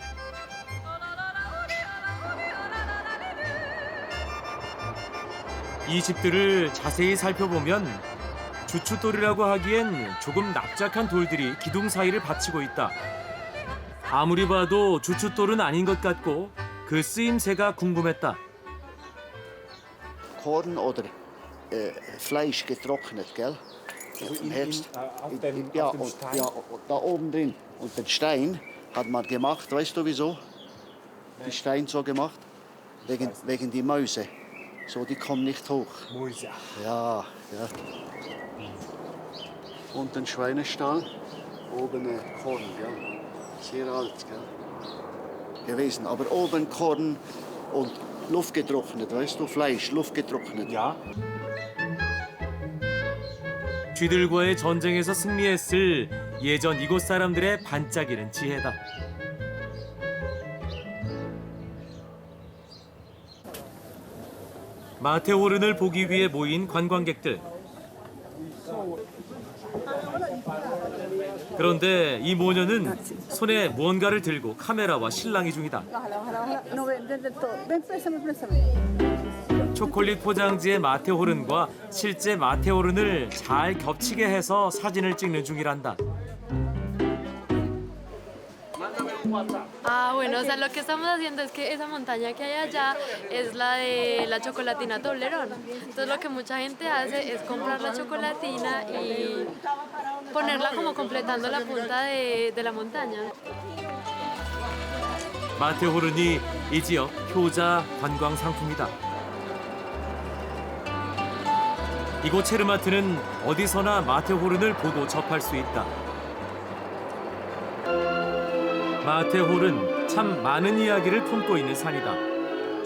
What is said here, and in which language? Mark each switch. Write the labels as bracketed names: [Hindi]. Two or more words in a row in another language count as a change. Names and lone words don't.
[Korean] 이 집들을 자세히 살펴보면 주춧돌이라고 하기엔 조금 납작한 돌들이 기둥 사이를 받치고 있다. 아무리 봐도 주춧돌은 아닌 것 같고 그 쓰임새가 궁금했다. [German] Korn oder Fleisch getrocknet, gell? Im Herbst. Ja, und da oben drin. Und den Stein hat man gemacht, weißt du wieso? Die Stein so gemacht? Wegen die Mäuse. So, die kommen nicht hoch. Mäuse. Ja, ja. Und den Schweinestall, oben Korn, gell? Sehr alt, gell? Gewesen. Aber oben Korn und luftgetrocknet, weißt du? Fleisch, luftgetrocknet. Ja. [Korean] 쥐들과의 전쟁에서 승리했을 예전 이곳 사람들의 반짝이는 지혜다. 마테호른을 보기 위해 모인 관광객들. 그런데 이 모녀는 손에 무언가를 들고 카메라와 실랑이 중이다. 초콜릿 포장지의 마테호른과 실제 마테호른을 잘 겹치게 해서 사진을 찍는 중이란다. [Spanish] Ah, bueno, o sea, lo que estamos haciendo es que esa montaña que hay allá es la de la chocolatina Toblerón. Entonces lo que mucha gente hace es comprar la chocolatina y ponerla como completando la punta de la montaña. [Korean] 마테호른이 이 지역 효자 관광 상품이다. 이곳 체르마트는 어디서나 마테호른을 보고 접할 수 있다. 마테호른 참 많은 이야기를 품고 있는 산이다.